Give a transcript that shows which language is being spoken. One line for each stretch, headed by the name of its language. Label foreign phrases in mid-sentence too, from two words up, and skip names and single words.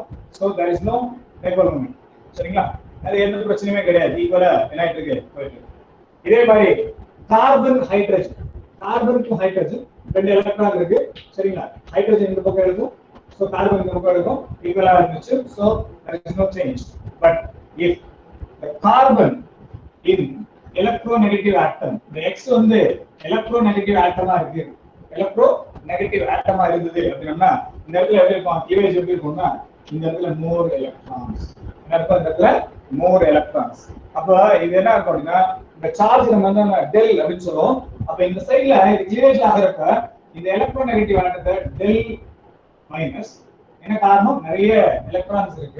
English: So there is no dipole moment. சரிங்களா?
Tamil: அது எந்த பிரச்சனையுமே கிடையாது, ஈக்குவலா என்ன ஆயிட்டு இருக்கு போயிட்டு. இதே மாதிரி கார்பனுக்கும் ஹைட்ரஜன் 2 எலக்ட்ரான் இருக்கு. சரிங்களா? ஹைட்ரஜன் இந்த பக்கம் இருக்கும், சோ கார்பன் இந்த பக்கம் இருக்கும், ஈக்குவலா இருந்துச்சு.
English: சோ there is no change. But if the carbon in electronegative atom, the X வந்து electronegative atom இருக்கு, electronegative atom
Tamil: இருந்தது அப்படின்னா இந்த இடத்துல எப்படி இருக்கும்,
English: cleavage
Tamil: எப்படி இருக்கும்னா இந்த இடத்துல
English: more electrons,
Tamil: இந்த இடத்துல
English: more electrons.
Tamil: அப்ப இது என்ன இருக்கும் அப்படின்னா இந்த சார்ஜ் நம்ம வந்து டெல் அப்படின்னு சொல்றோம். அப்ப இந்த சைடுல இது cleavage ஆகறப்ப இந்த electronegative ஆனது
English: del minus,
Tamil: என்ன காரணம், நிறைய எலக்ட்ரான்ஸ் இருக்கு.